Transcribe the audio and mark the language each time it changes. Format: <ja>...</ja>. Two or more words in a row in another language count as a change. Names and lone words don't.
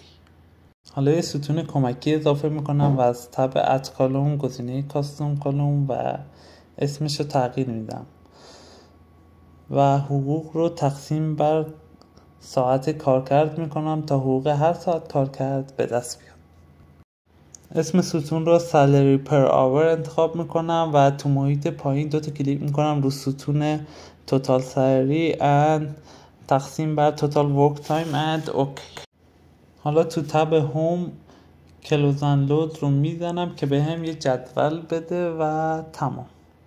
<fa>حالا یه ستون کمکی اضافه میکنم و از تب اد کالوم گزینه کاستوم کالوم و اسمش رو تغییر میدم و حقوق رو تقسیم بر ساعت کارکرد میکنم تا حقوق هر ساعت کارکرد به دست بیاد. اسم ستون رو</fa> <en>salary per hour</en> <fa>انتخاب میکنم و تو محیط پایین دوتا کلیک میکنم رو ستون</fa> <en>total salary and</en> <fa>تقسیم بر</fa> <en>total work time and</en> <fa>اوکی. حالا تو تب هوم کلوز اند لود رو میزنم که به هم یه جدول بده و تمام.</fa>